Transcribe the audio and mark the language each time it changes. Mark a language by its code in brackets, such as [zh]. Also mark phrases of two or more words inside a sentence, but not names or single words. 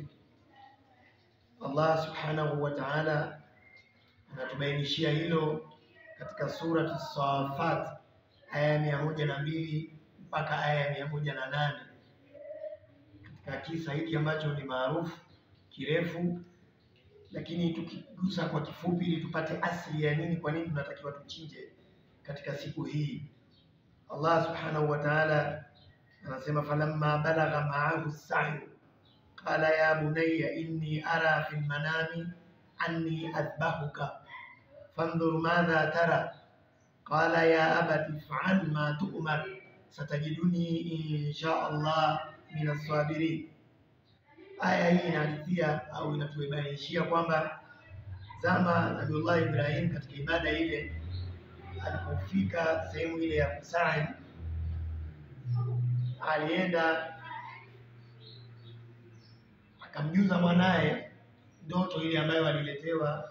[sw] Allah [ar] سبحانه وتعالى [sw] anatubainishia hilo katika surati As-Saffat aya ya 102 mpaka aya ya 108, katika kisa hiki ambacho ni maarufu kirefu, lakini tukigusa kwa kifupi ili tupate asili ya nini, kwa nini tunatakiwa tuchinje katika siku hii. Allah [ar] سبحانه وتعالى [sw] anasema, [ar] فلما بلغ معه السعي قال يا بني إني أرى في المنام أني أذبحك فانظر ماذا ترى قال يا أبت افعل ما تؤمر ستجدني إن شاء الله من الصابرين. [sw] Aya hii inahadithia au inatubainishia kwamba zama Nabii Ibrahim katika ibada ile, alipofika sehemu ile ya kusai, alienda akamjuza mwanae ndoto ile ambayo aliletewa.